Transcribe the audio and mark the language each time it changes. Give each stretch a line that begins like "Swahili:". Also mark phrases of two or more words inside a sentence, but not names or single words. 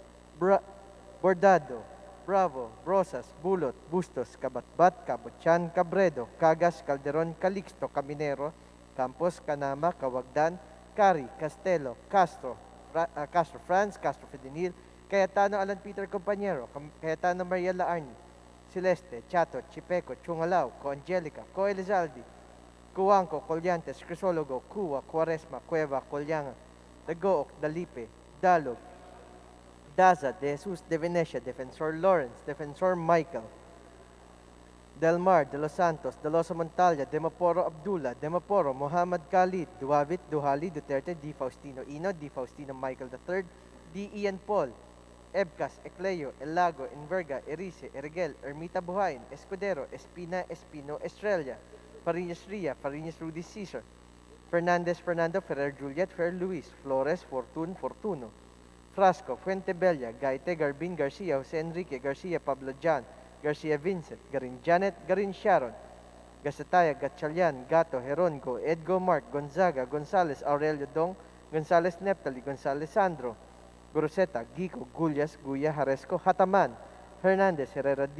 Filipino: Bordado, Bravo, Rosas, Bulot, Bustos, Kabatbat, Kabutyan, Cabredo, Cagas, Calderon, Calixto, Caminero, Campos, Canama, Kawagdan, Cari, Castelo, Castro, Castro Franz, Castro Fedenil, Cayetano Alan Peter Compañero, Cayetano Maria Laarni, Celeste, Chato, Chipeco, Chungalao, Coangelica, Co Elizalde, Cuanco, Colyantes, Crisologo, Cua, Quaresma, Cueva, Colyanga, Dagook, Dalipe, Dalog, Daza, De Jesus, De Venecia, Defensor Lawrence, Defensor Michael, Del Mar, De Los Santos, De Losa Montalia, Demaporo Abdullah, Demaporo, Muhammad Khalid, Duavit, Duhali, Duterte, D. Faustino Ino, D. Faustino Michael III, D. Ian Paul, Ebcas, Ecleo, Elago, Enverga, Erice, Erigel, Ermita Buhain, Escudero, Espina, Espino, Estrella, Fariñas Ria, Fariñas Rudy Cesar, Fernandez, Fernando, Ferrer Juliet, Ferrer Luis, Flores, Fortun, Fortuno, Frasco, Fuentebella, Gaite, Garbin, Garcia, Jose Enrique, Garcia, Pablo John, Garcia Vincent, Garin Janet, Garin Sharon, Gasataya, Gatchalian, Gato, Herongo, Edgo Mark, Gonzaga, Gonzales, Aurelio Dong, Gonzales Neptali, Gonzales Sandro, Groseta, Gico, Gullas, Guya, Haresco, Hataman, Hernandez, Herrera D.